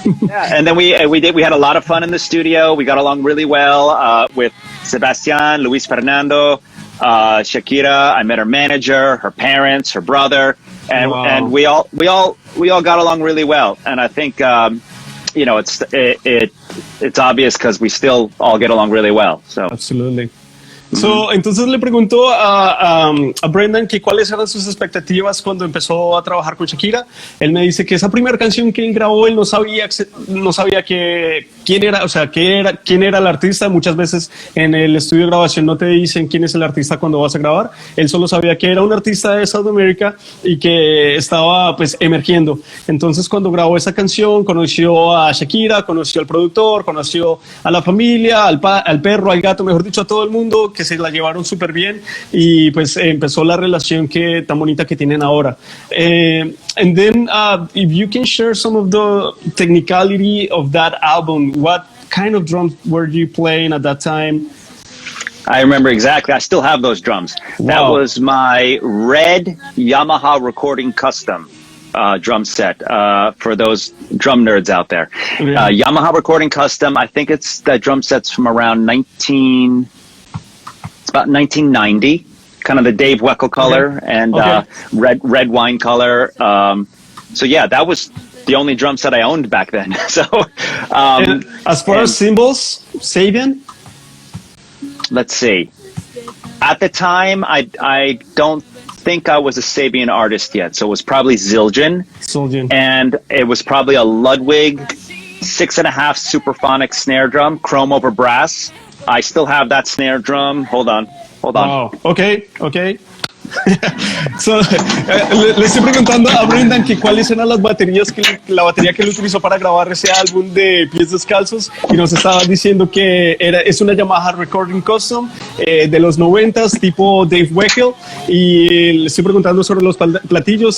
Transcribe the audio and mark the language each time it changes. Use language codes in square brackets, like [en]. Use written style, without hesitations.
[en] And then we had a lot of fun in the studio. We got along really well with Sebastian, Luis Fernando, Shakira. I met her manager, her parents, her brother, and we all got along really well. And I think it's obvious because we still all get along really well. So absolutely. [es] So, entonces le preguntó a Brendan que cuáles eran sus expectativas cuando empezó a trabajar con Shakira. Él me dice que esa primera canción que él grabó, él no sabía quién era el artista. Muchas veces en el estudio de grabación no te dicen quién es el artista cuando vas a grabar. Él solo sabía que era un artista de Sudamérica y que estaba pues emergiendo. Entonces cuando grabó esa canción conoció a Shakira, conoció al productor, conoció a la familia, al perro, al gato, mejor dicho a todo el mundo, que se la llevaron súper bien y pues empezó la relación tan bonita que tienen ahora. [en] And then if you can share some of the technicality of that album, what kind of drums were you playing at that time? I remember exactly. I still have those drums. Wow. That was my red Yamaha Recording Custom drum set for those drum nerds out there. Yeah. Yamaha Recording Custom. I think that drum set's from around 1990, kind of the Dave Weckl color and red wine color. So yeah, that was the only drum set I owned back then. So as far as cymbals, Sabian? Let's see. At the time, I don't think I was a Sabian artist yet, so it was probably Zildjian. And it was probably a Ludwig 6.5 Superphonic snare drum, chrome over brass. I still have that snare drum. Hold on. Wow. Okay. [es] So, le estoy preguntando a Brendan que cuáles eran las baterías la batería que él utilizó para grabar ese álbum de Pies Descalzos, y nos estaba diciendo que es una Yamaha Recording Custom de los 90s tipo Dave Weckl, y le estoy preguntando sobre los platillos.